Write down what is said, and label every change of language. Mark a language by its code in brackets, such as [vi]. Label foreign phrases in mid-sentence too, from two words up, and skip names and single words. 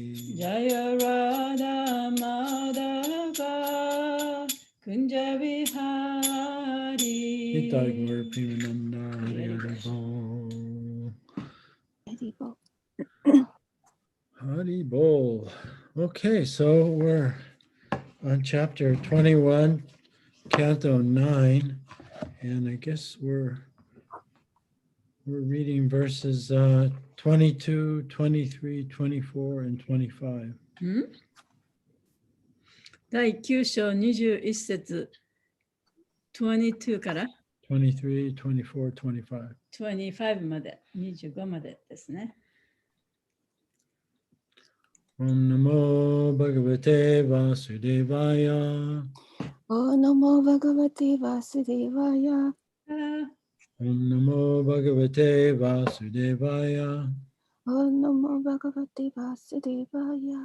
[sa] Jaya Radha Madhava Kunja Vihari. Nitai Gaur Premananda Hari Hari Bol. Hari Bol. [en] Okay, so we're on chapter 21, canto 9, and I guess we're reading verses 22, 23, 24, and 25. [ja] 第9章21節22から 23, 24, 25. 25まで、25までですね。 [sa] Om Namo Bhagavate Vasudevaya. Om Namo Bhagavate Vasudevaya. Om Namo Bhagavate Vasudevaya. Om Namo Bhagavate Vasudevaya.